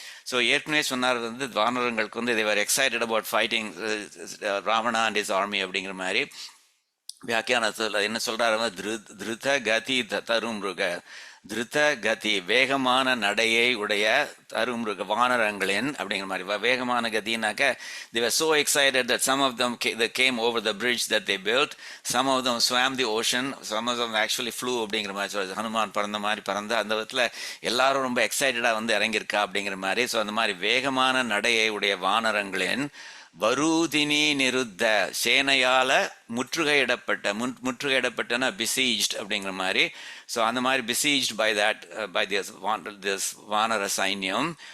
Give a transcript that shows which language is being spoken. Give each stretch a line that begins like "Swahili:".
Tamil: So ஏற்கனவே சொன்னார் வந்து வானரங்களுக்கு வந்து
English: they were excited about fighting Ravana and his army
Tamil: அப்படிங்கிற மாதிரி. வியாக்கியானத்தில் என்ன சொல்றாரு, திருத கதி தருமிருக, திருத கதி வேகமான நடையை உடைய தருமிருக வானரங்களின் அப்படிங்கிற மாதிரி. வேகமான கதினாக்க
English: they were so excited that some of them they came over the bridge that they built, some of them swam the ocean, some of them actually flew
Tamil: அப்படிங்கிற மாதிரி சொல்றது. ஹனுமான் பறந்த மாதிரி பறந்த அந்த விதத்தில் எல்லாரும் ரொம்ப எக்ஸைட்டடாக வந்து இறங்கியிருக்கா அப்படிங்கிற மாதிரி. ஸோ அந்த மாதிரி வேகமான நடையை உடைய வானரங்களின் வரூதினி நிருத்த சேனையால் முற்றுகையிடப்பட்டனா besieged அப்படிங்கிற மாதிரி. ஸோ அந்த மாதிரி
English: besieged by this
Tamil: வானர சைன்யம்.